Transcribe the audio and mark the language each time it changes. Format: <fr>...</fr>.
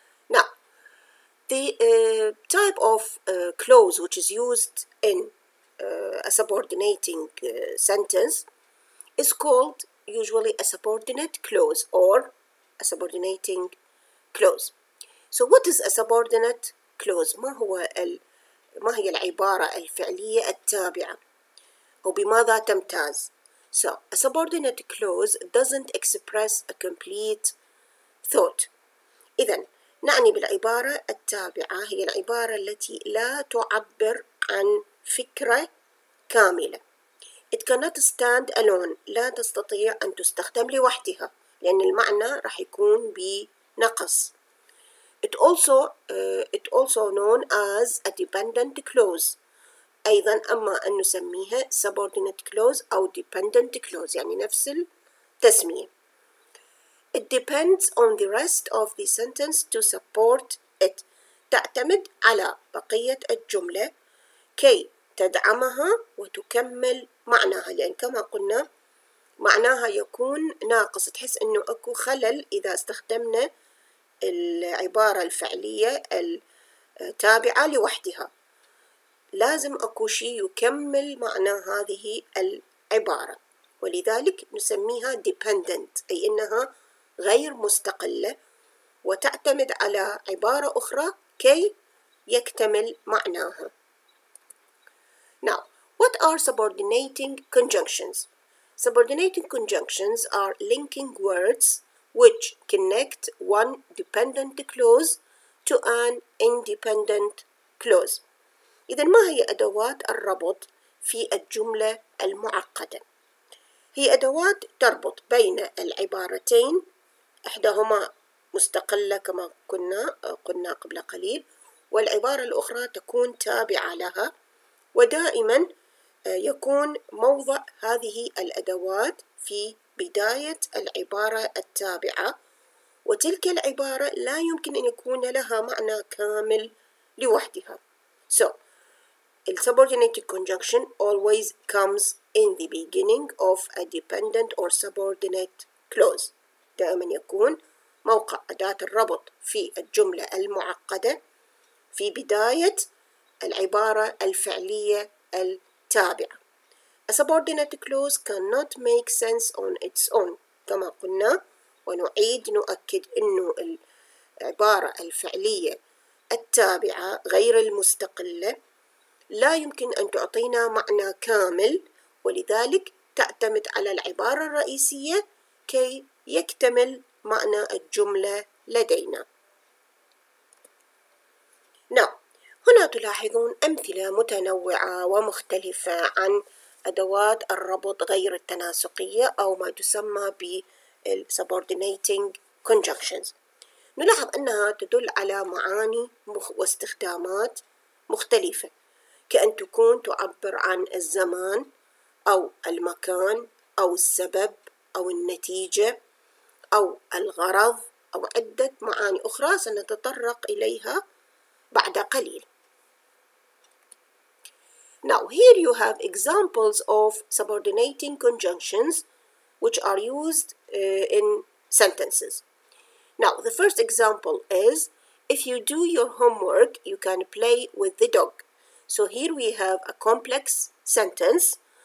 <en>Now, the type of clause which is used in a subordinating sentence is called usually a subordinate clause or a subordinating clause. So what is a subordinate clause?</en> <ar>ما هي العبارة الفعلية التابعة أو بماذا تمتاز؟</ar> <en>So a subordinate clause doesn't express a complete thought.</en> <ar>إذن نعني بالعبارة التابعة هي العبارة التي لا تعبر عن فكرة كاملة.</ar> <en>It cannot stand alone.</en> <ar>لا تستطيع أن تستخدم لوحدها لأن المعنى راح يكون بنقص.</ar> <en>It also known as a dependent clause.</en> <ar>أيضا أما أن نسميها subordinate clause أو dependent clause يعني نفس التسمية.</ar> <en>It depends on the rest of the sentence to support it.</en> <ar>تعتمد على بقية الجملة كي تدعمها وتكمل معناها، لأن كما قلنا معناها يكون ناقص، تحس إنه أكو خلل إذا استخدمنا العبارة الفعلية التابعة لوحدها. لازم أكو شيء يكمل معنى هذه العبارة، ولذلك نسميها dependent أي إنها غير مستقلة وتعتمد على عبارة أخرى كي يكتمل معناها.</ar> <en>are subordinating conjunctions? Subordinating conjunctions are linking words which connect one dependent clause to an independent clause.</en> <ar>إذا ما هي أدوات الربط في الجملة المعقدة؟ هي أدوات تربط بين العبارتين، إحداهما مستقلة كما قلنا قبل قليل، والعبارة الأخرى تكون تابعة لها، ودائما يكون موضع هذه الأدوات في بداية العبارة التابعة، وتلك العبارة لا يمكن أن يكون لها معنى كامل لوحدها.</ar> <en>So, the subordinated conjunction always comes in the beginning of a dependent or subordinate clause.</en> <ar>دائما يكون موقع أداة الربط في الجملة المعقدة في بداية العبارة الفعلية التابعة.</ar> <en>A subordinate clause cannot make sense on its own.</en> <ar>كما قلنا ونعيد نؤكد أنه العبارة الفعلية التابعة غير المستقلة لا يمكن أن تعطينا معنى كامل، ولذلك تعتمد على العبارة الرئيسية كي يكتمل معنى الجملة لدينا. هنا تلاحظون أمثلة متنوعة ومختلفة عن أدوات الربط غير التناسقية أو ما تسمى subordinating conjunctions. نلاحظ أنها تدل على معاني واستخدامات مختلفة، كأن تكون تعبر عن الزمان أو المكان أو السبب أو النتيجة أو الغرض أو عدة معاني أخرى سنتطرق إليها بعد قليل.</ar> <en>Now here you have examples of subordinating conjunctions which are used in sentences. Now the first example is, if you do your homework you can play with the dog. So here we have a complex sentence.</en>